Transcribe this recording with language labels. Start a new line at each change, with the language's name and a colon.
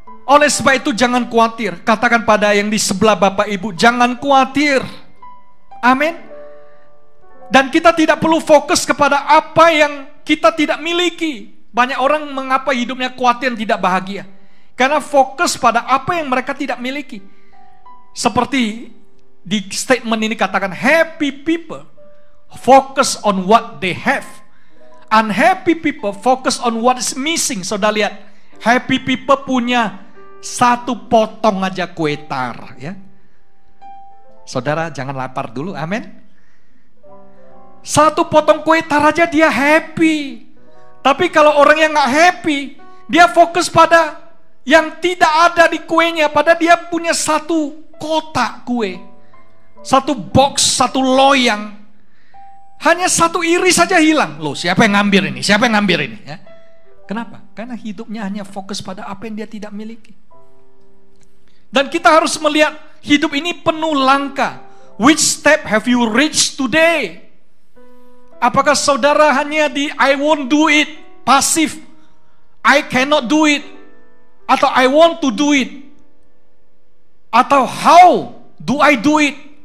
Indonesian: Oleh sebab itu jangan khawatir. Katakan pada yang di sebelah Bapak Ibu, jangan khawatir. Amin. Dan kita tidak perlu fokus kepada apa yang kita tidak miliki. Banyak orang mengapa hidupnya khawatir dan tidak bahagia, karena fokus pada apa yang mereka tidak miliki. Seperti di statement ini katakan,
English: happy people focus on what they have, unhappy people focus on what is missing.
Indonesian: Saudara lihat, happy people punya satu potong aja kue tar, ya. Saudara jangan lapar dulu, amin. Satu potong kue tar aja dia happy. Tapi kalau orang yang gak happy, dia fokus pada yang tidak ada di kuenya, pada dia punya satu kotak kue, satu box, satu loyang, hanya satu iris saja hilang. Loh, siapa yang ngambil ini? Siapa yang ngambil ini? Ya. Kenapa? Karena hidupnya hanya fokus pada apa yang dia tidak miliki. Dan kita harus melihat hidup ini penuh langkah.
English: Which step have you reached today?
Indonesian: Apakah saudara hanya di
English: I won't do it, pasif, I cannot do it, atau I want to do it, atau how do I do it?